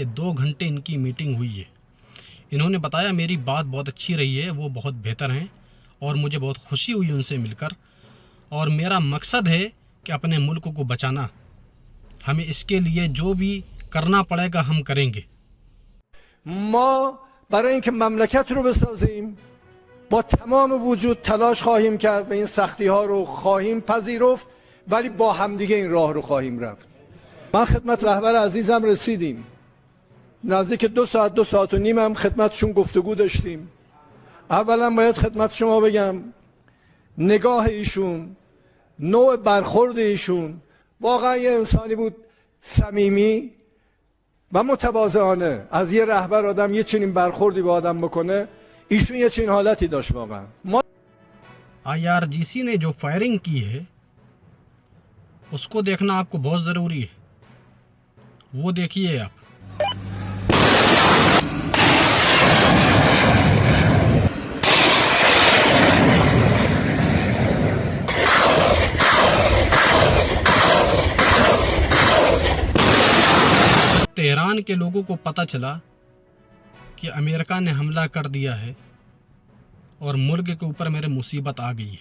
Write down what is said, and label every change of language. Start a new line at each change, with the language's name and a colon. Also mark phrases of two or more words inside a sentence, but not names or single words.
Hindi: 2 घंटे इनकी मीटिंग हुई है। इन्होंने बताया मेरी बात बहुत अच्छी रही है, वो बहुत बेहतर हैं और मुझे बहुत खुशी हुई उनसे मिलकर, और मेरा मकसद है कि अपने मुल्क को बचाना। हमें इसके लिए जो भी करना पड़ेगा हम करेंगे।
Persian: ما برای اینکه مملکت رو بسازیم با تمام وجود تلاش خواهیم کرد و این سختی ها رو خواهیم پذیرفت، ولی با همدیگه این راه رو خواهیم رفت. من خدمت رهبر عزیزم رسیدیم، نزدیک 2 ساعت 2 ساعت و نیم هم خدمتشون گفتگو داشتیم. اولا باید خدمت شما بگم نگاه ایشون، نوع برخورد ایشون واقعا یه انسانی بود صمیمی و متواضعانه. از یه رهبر آدم یه چنین برخوردی به آدم بکنه، ایشون یه چنین حالتی داشت واقعا.
Hindi: IRGC ने जो फायरिंग की है उसको देखना आपको बहुत ज़रूरी है। वो देखिए आप। तेहरान के लोगों को पता चला कि अमेरिका ने हमला कर दिया है और मुल्क के ऊपर मेरे मुसीबत आ गई है।